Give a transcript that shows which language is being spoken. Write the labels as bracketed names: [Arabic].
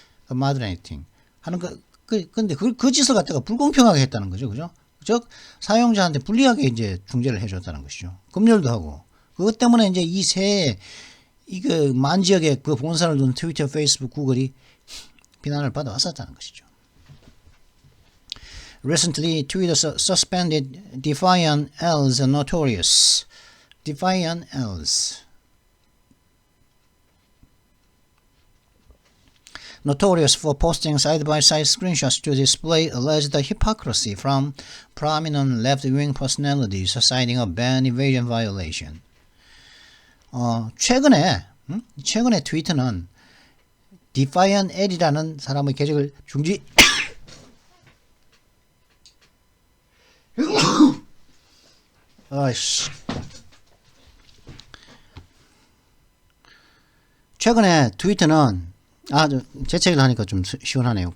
[Korean] 그 moderating 하는 근데 그 짓을 갖다가 불공평하게 했다는 거죠. 그죠? 즉 사용자한테 불리하게 이제 중재를 해 줬다는 것이죠. 검열도 하고 그것 때문에 이제 이 새 이거 만 지역에 그 본사를 둔 트위터, 페이스북, 구글이 비난을 받아왔었다는 것이죠. [English] Recently, Twitter suspended Defiant L's Notorious. Defiant L's. Notorious for posting side-by-side screenshots to display alleged hypocrisy from prominent left-wing personalities citing a ban evasion violation. [Korean] 최근에 트위터는 Defiant L이라는 사람의 계정을 중지 최근에 트위터는 재채기를 하니까 좀 시원하네요.